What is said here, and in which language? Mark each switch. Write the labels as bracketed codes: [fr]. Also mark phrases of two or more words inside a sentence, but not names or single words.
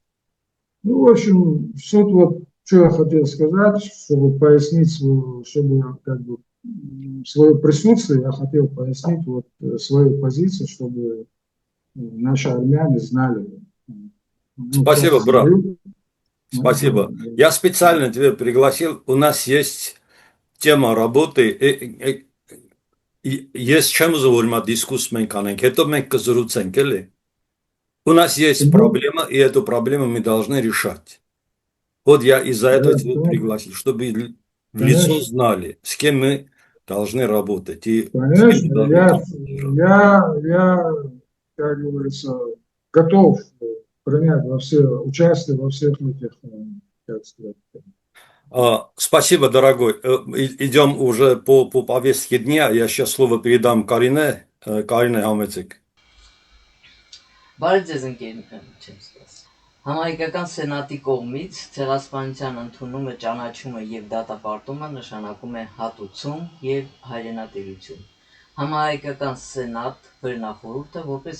[ru] Ну, в общем, суть вот, что я хотел сказать, чтобы пояснить свое присутствие, я хотел пояснить вот свою позицию, чтобы наши армяне знали. Спасибо, брат. Спасибо. Я специально тебя пригласил. У нас есть тема работы. Есть чем мы дискуссию κάνենք, [hy] հետո մենք կզրուցենք, էլի։ [ru] У нас есть проблема, и эту проблему мы должны решать. Вот я из-за этого тебя пригласил, чтобы в лицо знали, с кем мы должны работать. И конечно, я, как говорится, готов принять участие во всех этих, как сказать. Спасибо, дорогой. Идем уже по повестке дня. Я сейчас слово передам Карине. [hy] Կարինե համեցեք։ Բարև ձեզ ընկերներ, Համահայկական սենատի կողմից ցեղասպանության ընդունումը, ճանաչումը եւ դատապարտումը նշանակում է հատուցում եւ հայրենատիրություն։ Համահայկական սենատ վերնախորհուրդը որպես